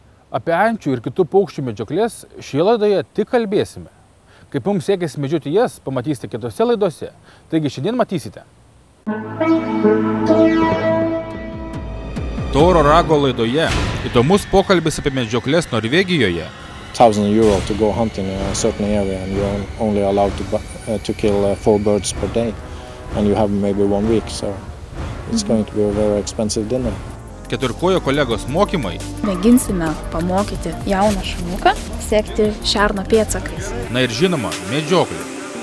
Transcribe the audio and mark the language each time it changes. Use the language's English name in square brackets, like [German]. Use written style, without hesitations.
[Lithuanian] Apie ančių ir kitų paukščių medžioklės šioje laidoje tik kalbėsime. Kaip mums sekėsi medžioti jas, pamatysite kitose laidose. Taigi šiandien matysite. Tauro rago laidoje įdomus pokalbis apie medžioklės Norvegijoje. [English] €1,000 to go hunting in a certain area, and you're only allowed to kill 4 birds per day, and you have maybe 1 week, so it's going to be a very expensive dinner. [Lithuanian] Keturkojo kolegos mokymai. Mėginsime pamokyti jauną šuniuką sekti šerno pėdsakais. Na ir žinoma, medžioklė.